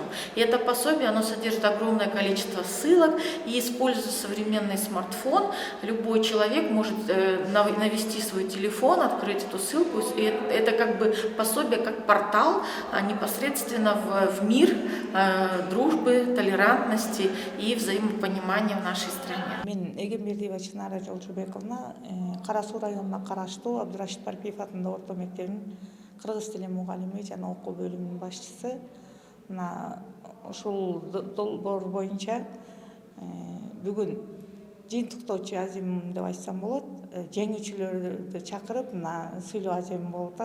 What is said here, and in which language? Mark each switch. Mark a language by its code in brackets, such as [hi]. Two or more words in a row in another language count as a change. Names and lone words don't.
[ru] И это пособие, оно содержит огромное количество ссылок, и используя современный смартфон, любой человек может навести свой телефон, открыть эту ссылку, и это как бы пособие, как портал непосредственно в мир дружбы, толерантности и взаимопонимания в нашей стране. [ky] Мен Эгембердиева Чынара Жолжубековна Кара Суу районуна караштуу Абдурашид Парпиев атындагы орто мектебинин кыргыз тили мугалими жана окуу бөлүмүнүн башчысы. Ушул долбоор боюнча бүгүн жыйынтыктоочу азим деп айтсам болот, жеңүүчүлөрдү чакырып сыйлоо азем болуп атат.